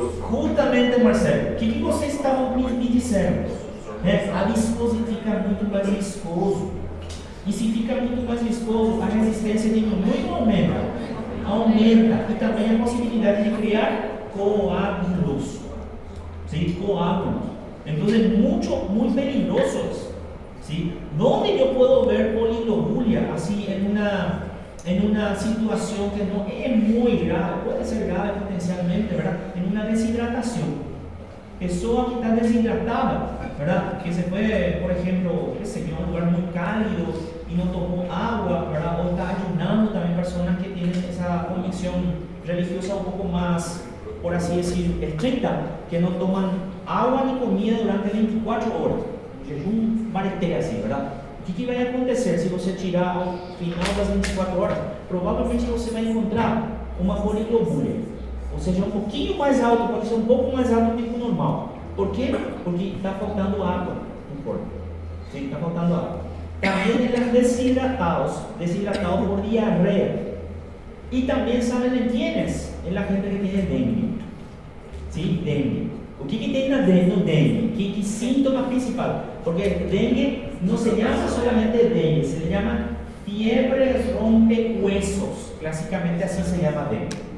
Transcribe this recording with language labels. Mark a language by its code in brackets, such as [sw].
[pt] Justamente, Marcelo, o que vocês estavam me dizendo? A viscose fica muito mais viscoso. E se fica muito mais viscoso, a resistência diminui ou aumenta? Aumenta. E também a possibilidade de criar coágulos. [es] ¿Sí? Coágulos. Entonces, muy peligrosos. ¿Sí? ¿Dónde yo puedo ver poliglobulia así en una situación que no es muy grave? Puede ser grave potencialmente, ¿verdad? En una deshidratación. [pt] Pessoa que está [es] deshidratada, ¿verdad? Que se fue, por ejemplo, qué sé yo, a un lugar muy cálido y no tomó agua, ¿verdad? O está ayunando, también personas que tienen esa convicción religiosa un poco más, por así decir, estricta, que no toman agua ni comida durante 24 horas. Un bareté así, ¿verdad? [pt] O que vai acontecer se você tirar ao final das 24 horas? Provavelmente você vai encontrar uma poliglobulia. Ou seja, um pouquinho mais alto, pode ser um pouco mais alto do que o normal. Por quê? Porque está faltando água no corpo. Sim, está faltando água. Também elas [es] deshidratados por diarrea. Y también saben en quiénes, en la gente que tiene dengue. ¿Sí? Dengue. [pt] O que tem no dengue? [es] ¿Qué síntoma principal? Porque dengue no se llama solamente dengue, se le llama fiebre rompehuesos. Clásicamente así se llama dengue.